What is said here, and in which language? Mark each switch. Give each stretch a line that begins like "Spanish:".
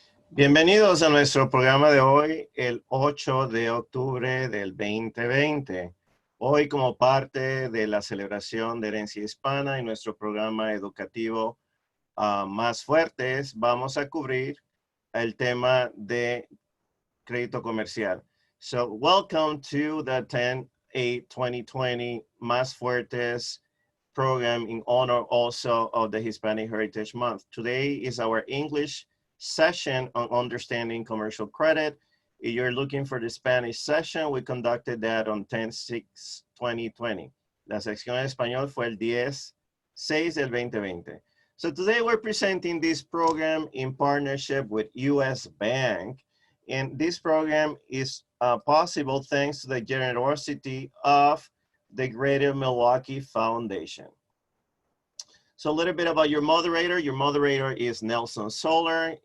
Spanish: Bienvenidos a nuestro programa de hoy, el 8 de octubre del 2020. Hoy, como parte de la celebración de herencia hispana y nuestro programa educativo Más Fuertes, vamos a cubrir el tema de crédito comercial.
English: So, welcome to the 10/8/2020 Más Fuertes program in honor also of the Hispanic Heritage Month. Today is our English session on understanding commercial credit. If you're looking for the Spanish session, we conducted that on 10/6/2020.
Spanish: La sección en español fue el 10/6 del 2020.
English: So today we're presenting this program in partnership with US Bank. And this program is possible thanks to the generosity of the Greater Milwaukee Foundation. So a little bit about your moderator. Your moderator is Nelson Soler.